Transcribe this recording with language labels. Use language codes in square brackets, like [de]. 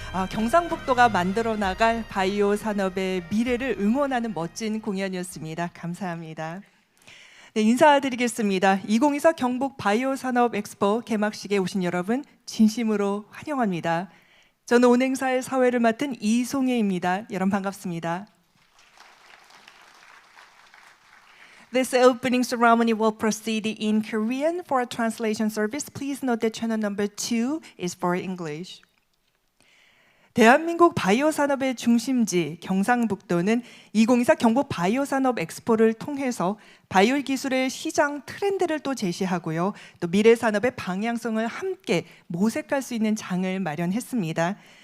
[ko] 경상북도가 만들어 나갈 바이오 산업의 미래를 응원하는 멋진 공연이었습니다. 감사합니다. 네, 인사드리겠습니다. 2024 경북 바이오 산업 엑스포 개막식에 오신 여러분 진심으로 환영합니다. 저는 오늘 행사의 사회를 맡은 이송혜입니다. 여러분 반갑습니다. [en] This opening ceremony will proceed in Korean. For a translation service, please note that channel number 2 is for English. [ko] 대한민국 바이오 산업의 중심지 경상북도는 2024 경북 바이오 산업 엑스포를 통해서 바이오 기술의 시장 트렌드를 또 제시하고요. 또 미래 산업의 방향성을 함께 모색할 수 있는 장을 마련했습니다.